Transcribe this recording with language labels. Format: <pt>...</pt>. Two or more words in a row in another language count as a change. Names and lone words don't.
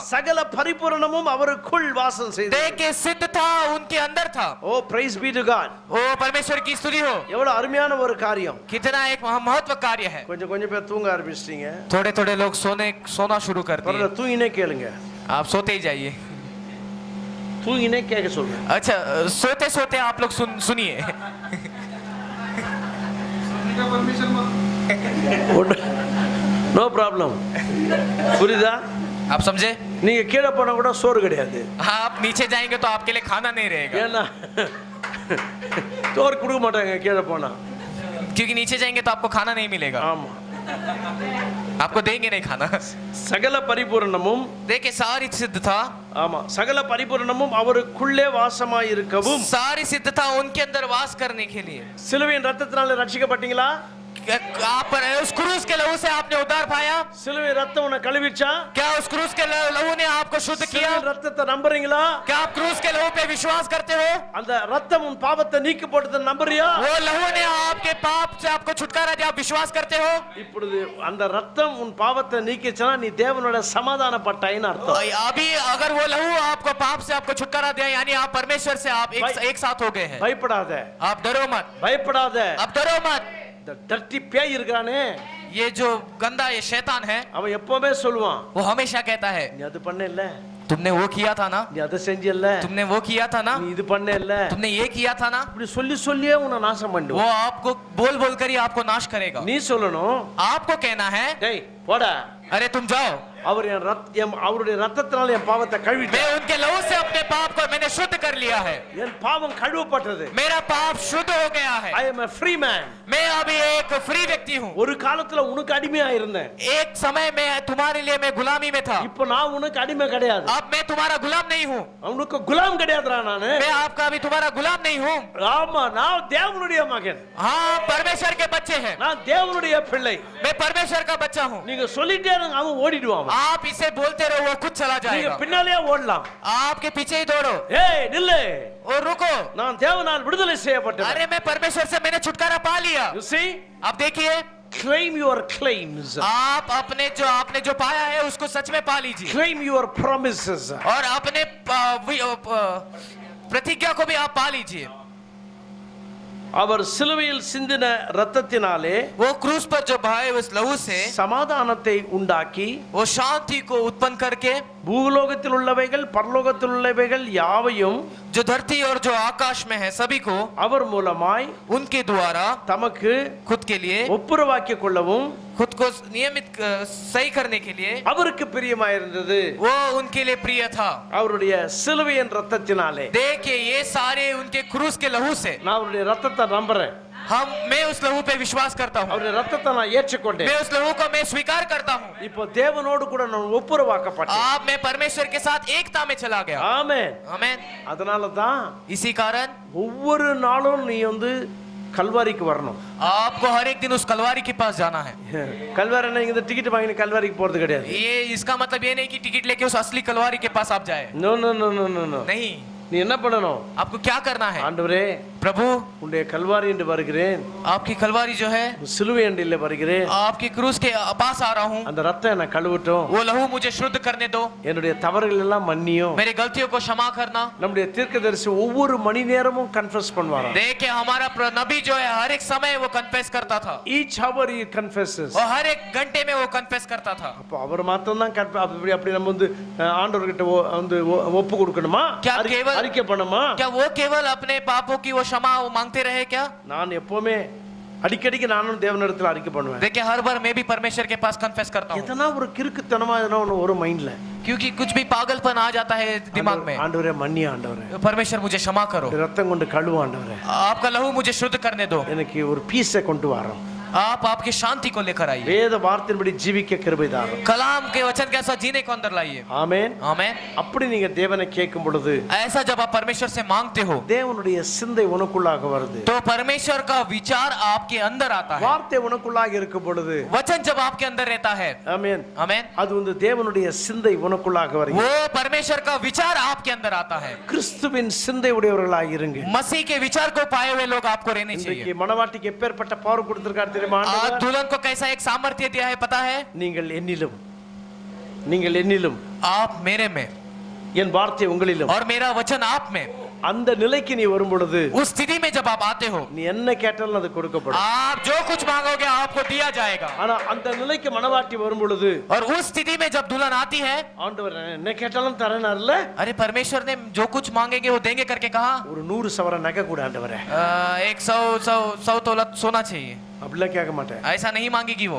<ta>சகல பரிபூரணமும் அவருக்குள் வாசம் செய்தது.</ta> <hi>देखिए सिद्धता उनके अंदर था।</hi> <en>ஓ praise be to God.</en> <hi>ओ परमेश्वर की स्तुति हो।</hi> <ta>எவ்வளவு அருமையான ஒரு காரியம்.</ta> <hi>कितना एक महत्व कार्य है।</hi> <ta>கொஞ்சம் கொஞ்சம் பேர் தூங்க ஆரம்பிச்சிட்டீங்க.</ta> <hi>थोड़े थोड़े लोग सोना शुरू कर दिए।</hi> <ta>பரவாயில்ல, தூங்கினே கேளுங்க.</ta> <hi>आप सोते ही जाइए।</hi> <ta>தூங்கினே கேட்க சொல்லுங்க.</ta> <hi>अच्छा सोते सोते आप लोग सुनिए।</hi> <en>no problem.</en> <ta>புரியுதா?</ta> <hi>आप समझे?</hi> <ta>நீங்க கீழே போனா கூட சோறு கிடையாது.</ta> <hi>आप नीचे जाएंगे तो आपके लिए खाना नहीं रहेगा,</hi> <ta>ஏன்னா சோறு கொடுக்க மாட்டாங்க கீழே போனா.</ta> <hi>क्योंकि नीचे जाएंगे तो आपको खाना नहीं मिलेगा,</hi> <ta>ஆமா.</ta> <hi>आपको देंगे नहीं खाना।</hi> <ta>சகல பரிபூரணமும்,</ta> <hi>देखिए सारी सिद्धता,</hi> <ta>ஆமா, சகல பரிபூரணமும் அவருக்குள்ளே வாசமாய் இருக்கவும்,</ta> <hi>सारी सिद्धता उनके अंदर वास करने के लिए।</hi> <ta>சிலுவையின் ரத்தத்தினால ரட்சிக்கப்பட்டீங்களா?</ta> <hi>आप पर उस क्रूस के लहू से आपने उद्धार पाया।</hi> <ta>சிலுவை ரத்தம் உன்னை கழுவிச்சா?</ta> <hi>क्या उस क्रूस के लहू ने आपको शुद्ध किया?</hi> <ta>சிலுவை ரத்தத்தை நம்புறீங்களா?</ta> <hi>क्या आप क्रूस के लहू पे विश्वास करते हो?</hi> <ta>அந்த ரத்தம் உன் பாவத்தை நீக்கி போட்டதை நம்புறியா?</ta> <hi>वो लहू ने आपके पाप से आपको छुटकारा दिया, आप विश्वास करते हो?</hi> <ta>இப்பொழுது அந்த ரத்தம் உன் பாவத்தை நீக்கிச்சனா நீ தேவனோட சமாதானப்பட்டாயின்னு அர்த்தம்.</ta> <hi>अभी अगर वो लहू आपको पाप से आपको छुटकारा दिया, यानी आप परमेश्वर से आप एक साथ हो गए हैं।</hi> <ta>பயப்படாத,</ta> <hi>आप डरो मत,</hi> <ta>பயப்படாத.</ta> <hi>अब डरो मत।</hi> <ta>இந்த டர்ட்டி பேய் இருக்கானே,</ta> <hi>ये जो गंदा ये शैतान है,</hi> <ta>அவன் எப்பவுமே சொல்லுவான்,</ta> <hi>वो हमेशा कहता है</hi> <ta>நீ அது பண்ண இல்ல,</ta> <hi>तुमने वो किया था ना,</hi> <ta>நீ அதை செஞ்சல்ல,</ta> <hi>तुमने वो किया था ना,</hi> <ta>நீ இது பண்ண இல்ல,</ta> <hi>तुमने ये किया था ना।</hi> <ta>இப்படி சொல்லி சொல்லியே உன்னை நாசம்</ta> <hi>वो</hi> <ta>பண்ணிடுவான்.</ta> <hi>आपको बोल बोल कर ही आपको नाश करेगा।</hi> <ta>நீ சொல்லணும்,</ta> <hi>आपको कहना है</hi> <ta>டேய் போடா,</ta> <hi>अरे तुम जाओ,</hi> <ta>அவர் அவருடைய ரத்தத்தினால என் பாவத்தை கழுவிட்டார்.</ta> <hi>मैं उनके लहू से अपने पाप को मैंने शुद्ध कर लिया है,</hi> <ta>என் பாவம் கழுவப்பட்டது.</ta> <hi>मेरा पाप शुद्ध हो गया है।</hi> <en>I am a free man.</en> <hi>मैं अभी एक फ्री व्यक्ति हूँ।</hi> <ta>ஒரு காலத்துல உனக்கு அடிமையா இருந்தேன்,</ta> <hi>एक समय में तुम्हारे लिए मैं गुलामी में था,</hi> <ta>இப்போ நான் உனக்கு அடிமை கிடையாது.</ta> <hi>अब मैं तुम्हारा गुलाम नहीं हूँ।</hi> <ta>உனக்கு குலாம் கிடையாதுடா நானு.</ta> <hi>मैं आपका अभी तुम्हारा गुलाम नहीं हूँ।</hi> <ta>ஆமா, நான் தேவனுடைய மகன்,</ta> <hi>हाँ, परमेश्वर के बच्चे हैं,</hi> <ta>நான் தேவனுடைய பிள்ளை.</ta> <hi>मैं परमेश्वर का बच्चा हूँ।</hi> <ta>நீங்க சொல்லிட்டே இருங்க, அவன் ஓடிடுவான்.</ta> <hi>आप इसे बोलते रहो, वो खुद चला</hi> <ta>நீங்க</ta> <hi>जाएगा।</hi> <ta>பின்னாலேயே ஓடலாம்.</ta> <hi>आपके पीछे ही दौड़ो</hi> <ta>ஏய் நில்லு,</ta> <hi>और रुको।</hi> <ta>நான் தேவனால் விடுதலை செய்யப்பட்டவன்.</ta> <hi>अरे मैं परमेश्वर से मैंने छुटकारा पा लिया।</hi> <en>You see,</en> <hi>अब देखिए,</hi> <en>claim your claims,</en> <hi>आप आपने जो पाया है उसको सच में पा लीजिए,</hi> <en>claim your promises.</en> <hi>और अपने प्रतिज्ञा को भी आप पा लीजिए।</hi> <ta>அவர் சிலுவையில் சிந்தின இரத்தத்தினாலே</ta> <hi>वो क्रूस पर जो बहाए उस लहू से</hi> <ta>சமாதானத்தை உண்டாக்கி</ta> <hi>वो शांति को उत्पन्न करके</hi> <ta>பூலோகத்தில் உள்ளவைகள் பரலோகத்தில் உள்ளவைகள் யாவையும்</ta> <hi>जो धरती और जो आकाश में है सभी को</hi> <ta>அவர் மூலமாய்</ta> <hi>उनके द्वारा</hi> <ta>தமக்கு</ta> <hi>खुद के लिए</hi> <ta>ஒப்புரவாக்கிக் கொள்ளவும்</ta> <hi>खुद को नियमित सही करने के लिए</hi> <ta>அவருக்கு பிரியமாயிருந்தது.</ta> <hi>वो उनके लिए प्रिय था।</hi> <ta>அவருடைய சிலுவையின் இரத்தத்தினாலே</ta> <hi>देखिए, ये सारे उनके क्रूस के लहू से</hi> <ta>நான் அவருடைய இரத்தத்தை நம்புறேன்.</ta> <hi>मैं उस लहू पे विश्वास करता हूँ,</hi> <ta>அவருடைய இரத்தத்தை நான் ஏற்றுக்கொண்டேன்.</ta> <hi>मैं उस लहू को मैं स्वीकार करता हूँ।</hi> <ta>இப்போ தேவனோடு கூட நான் ஒப்புரவாக்கப்பட்டேன்.</ta> <hi>आप मैं परमेश्वर के साथ एकता में चला गया।</hi> <ta>ஆமென்.</ta> <hi>आमेन।</hi> <ta>அதனால தான்</ta> <hi>इसी कारण</hi> <ta>ஒவ்வொரு நாளும் நீ கல்வாரிக்கு வரணும்.</ta> <hi>आपको हर एक दिन उस कलवारी के पास जाना है।</hi> <ta>கல்வாரி என்ன இங்க டிக்கெட் வாங்கி கல்வாரிக்கு போறது கிடையாது.</ta> <hi>ये इसका मतलब ये नहीं कि टिकट लेके उस असली कलवारी के पास आप जाए।</hi> <en>no no no no no</en> <hi>नहीं,</hi> <ta>நீ என்ன பண்ணணும்?</ta> <hi>आपको क्या करना है?</hi> <ta>ஆண்டவரே,</ta> <hi>प्रभु,</hi> <ta>உன்னுடைய கல்வாரி என்று வருகிறேன்,</ta> <hi>आपकी कलवारी जो है,</hi> <ta>சிலுவை என்று வருகிறேன்,</ta> <hi>आपकी क्रूस के पास आ रहा हूँ,</hi> <ta>அந்த ரத்தம் என்ன கழுவட்டும்,</ta> <hi>वो लहू मुझे शुद्ध करने दो,</hi> <ta>என்னுடைய தவறுகள் எல்லாம் மன்னியும்.</ta> <hi>मेरी गलतियों को क्षमा करना।</hi> <ta>நம்முடைய தீர்க்கதரிசி ஒவ்வொரு மணி நேரமும் கன்ஃபஸ் பண்ணுவாராம்.</ta> <hi>देखिए, हमारा नबी जो है हर एक समय वो कन्फेस करता था,</hi> <en>each hour he confesses.</en> <hi>और हर एक घंटे में वो कन्फेस करता था।</hi> <ta>அப்ப அவர் மாத்திரம் தான் அப்படி நம்ம ஆண்டவர்கிட்ட ஒப்பு கொடுக்கணுமா?</ta> <hi>क्या केवल</hi> <ta>அறிக்கை பண்ணுமா?</ta> <hi>क्या वो केवल अपने पापों की वो क्षमा वो मांगते रहे क्या?</hi> <ta>நான் எப்பவுமே அடிக்கடிக்கு நானும் தேவனிடத்துல அறிக்கை பண்ணுவேன்.</ta> <hi>देखिए, हर बार मैं भी परमेश्वर के पास कन्फेस करता हूँ,</hi> <ta>எதனா ஒரு கிறுக்குத்தனமா எதனா ஒரு மைண்ட்ல,</ta> <hi>क्योंकि कुछ भी पागलपन आ जाता है दिमाग में।</hi> <ta>ஆண்டவரே மன்னி, ஆண்டவரே</ta> <hi>परमेश्वर मुझे क्षमा करो,</hi> <ta>ரத்தம் கொண்டு கழுவு, ஆண்டவரே</ta> <hi>आपका लहू मुझे शुद्ध करने दो,</hi> <ta>எனக்கு ஒரு பீஸை கொண்டு வரோம்.</ta> <hi>आप आपकी शांति को लेकर आइए,</hi> <ta>வேத வார்த்தையின்படி ஜீவிக்க கிருபை தாரும்.</ta> <hi>कलाम के वचन के साथ जीने को अंदर लाइए।</hi> <ta>ஆமென்.</ta> <hi>आमेन।</hi> <ta>அப்படி நீங்க தேவனை கேட்கும் பொழுது</ta> <hi>ऐसा जब आप परमेश्वर से मांगते हो</hi> <ta>தேவனுடைய சிந்தை உனக்குள்ளாக வருது.</ta> <hi>तो परमेश्वर का विचार आपके अंदर आता है।</hi> <ta>வார்த்தை உனக்குள்ளாக இருக்கும் பொழுது,</ta> <hi>वचन जब आपके अंदर रहता है,</hi> <ta>ஆமென்,</ta> <hi>आमेन,</hi> <ta>அது தேவனுடைய சிந்தை உனக்குள்ளாக வருது.</ta> <hi>वो परमेश्वर का विचार आपके अंदर आता है।</hi> <ta>கிறிஸ்துவின் சிந்தை உடையவர்களாக இருங்க.</ta> <hi>मसीह के विचार को पाए हुए लोग आपको रहने</hi> <ta>இன்றைக்கு</ta> <hi>चाहिए।</hi> <ta>மனவாட்டிக்கு எப்பேற்பட்ட பவர் கொடுத்திருக்கார் தெரியுமா?</ta> <hi>आज</hi> <ta>ஆண்டவர்</ta> <hi>दुल्हन को कैसा एक सामर्थ्य दिया है पता है?</hi> <ta>நீங்கள் என்னிலும்</ta> <hi>आप मेरे में</hi> <ta>என் வார்த்தை உங்களிலும்,</ta> <hi>और मेरा वचन आप में,</hi> <ta>அந்த நிலைக்கு நீ வரும் பொழுது</ta> <hi>उस स्थिति में जब आप आते हो,</hi> <ta>நீ என்ன கேட்டாலும் அது கொடுக்கப்படும்.</ta> <hi>आप जो कुछ मांगोगे आपको दिया जाएगा।</hi> <ta>ஆனா அந்த நிலைக்கு மனவாட்டி வரும் பொழுது</ta> <hi>और उस स्थिति में जब दुल्हन आती है,</hi> <ta>ஆண்டவர் என்ன கேட்டாலும் தரேனார்ல,</ta> <hi>अरे परमेश्वर ने जो कुछ मांगेंगे वो देंगे करके कहा,</hi> <ta>ஒரு 100 சவரன் நகை கூட ஆண்டவரே,</ta> <hi>100 तोला सोना चाहिए,</hi> <ta>அப்படிலாம் கேட்க மாட்டேன்.</ta> <hi>ऐसा नहीं मांगेगी वो।</hi>